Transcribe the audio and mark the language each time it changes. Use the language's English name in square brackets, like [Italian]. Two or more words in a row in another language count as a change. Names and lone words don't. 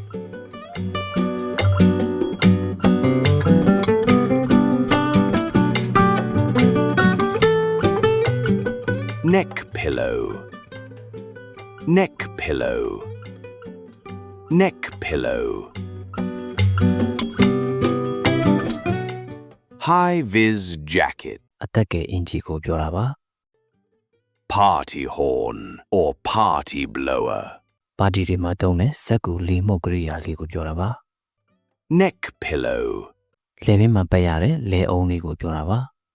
[English] Neck pillow. Neck pillow. Neck pillow. High-vis jacket. [Burmese] အသက်ကအင်ဂျီကိုပြောတာပါ [English] Party horn or party blower. [Burmese] ပါတီတွေမှာတုံးတဲ့စက်ကူလီမှုတ်ကရိယာလေးကိုပြောတာပါ [English] Neck pillow. [Burmese] လေမင်းမှာပတ်ရတဲ့လေအုံးလေးကိုပြောတာပါ